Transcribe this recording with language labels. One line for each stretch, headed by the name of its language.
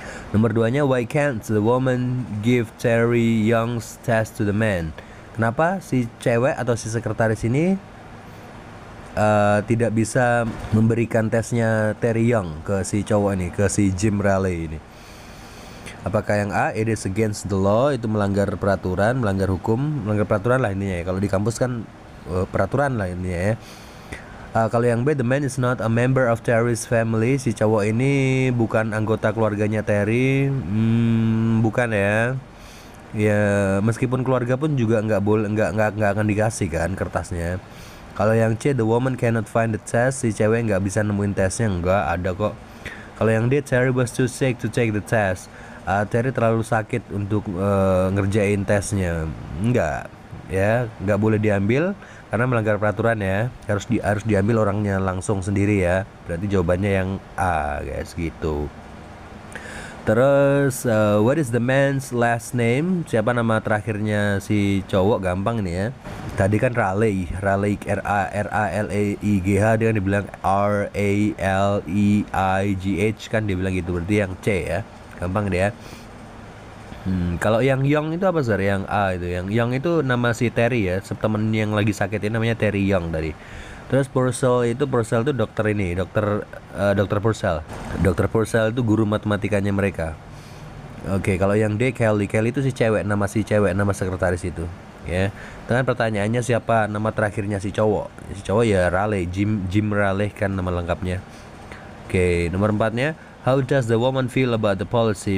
Indonesian: Nomor 2-nya,
English: why can't the woman give Terry Young's test to the man?
Indonesian: Kenapa si cewek atau si sekretaris ini tidak bisa memberikan tesnya Terry Young ke si cowok ini, ke si Jim Raleigh ini? Apakah yang A,
English: it is against the law,
Indonesian: itu melanggar peraturan, melanggar hukum, melanggar peraturan lah intinya ya. Kalau di kampus kan peraturan lah intinya ya. Kalau yang B,
English: the man is not a member of Terry's family,
Indonesian: si cowok ini bukan anggota keluarganya Terry. Bukan ya. Ya meskipun keluarga pun juga nggak akan dikasih kan kertasnya. Kalau yang C,
English: the woman cannot find the test,
Indonesian: si cewek nggak bisa nemuin tesnya. Nggak ada kok. Kalau yang D,
English: Terry was too sick to take the test,
Indonesian: Terry terlalu sakit untuk ngerjain tesnya. Nggak boleh diambil karena melanggar peraturan ya. Harus diambil orangnya langsung sendiri ya. Berarti jawabannya yang A, guys, gitu. Terus
English: what is the man's last name?
Indonesian: Siapa nama terakhirnya si cowok? Gampang nih ya. Tadi kan Raleigh R-A-L-E-I-G-H, dia kan dibilang R-A-L-E-I-G-H kan, dia bilang gitu. Berarti yang C ya. Gampang deh ya. Kalau yang Young itu apa, Sir? Yang A itu. Yang Young itu nama si Terry ya. Temen yang lagi sakit ini namanya Terry Young tadi. Terus Purcell itu dokter ini, dokter Purcell. Dokter Purcell itu guru matematikanya mereka. Oke, kalau yang D Kelly itu si cewek, nama sekretaris itu. Ya. Dengan pertanyaannya siapa nama terakhirnya si cowok? Si cowok ya Raleigh, Jim Raleigh kan nama lengkapnya. Oke, nomor 4-nya,
English: how does the woman feel about the policy?